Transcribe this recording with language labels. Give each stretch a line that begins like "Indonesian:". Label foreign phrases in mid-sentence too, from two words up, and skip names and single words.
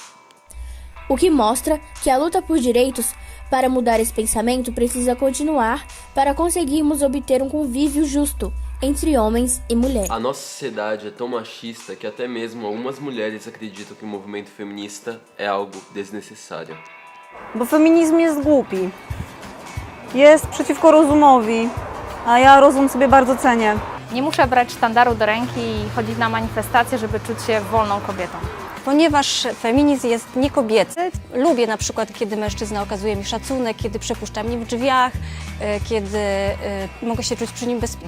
Portuguese: O que mostra que a luta por direitos para mudar esse pensamento precisa continuar para conseguirmos obter um convívio justo entre homens e mulheres. A nossa sociedade é tão machista que até mesmo algumas mulheres acreditam que o movimento feminista é algo desnecessário.
Polish: Bo feminizm jest głupi. Jest przeciwko rozumowi, a ja rozum sobie bardzo cenię. Nie muszę brać sztandaru do ręki i chodzić na manifestacje, żeby czuć się wolną kobietą. Ponieważ feminizm jest niekobiecy, lubię na przykład, kiedy mężczyzna okazuje mi szacunek, kiedy przepuszcza mnie w drzwiach, kiedy mogę się czuć przy nim bezpiecznie.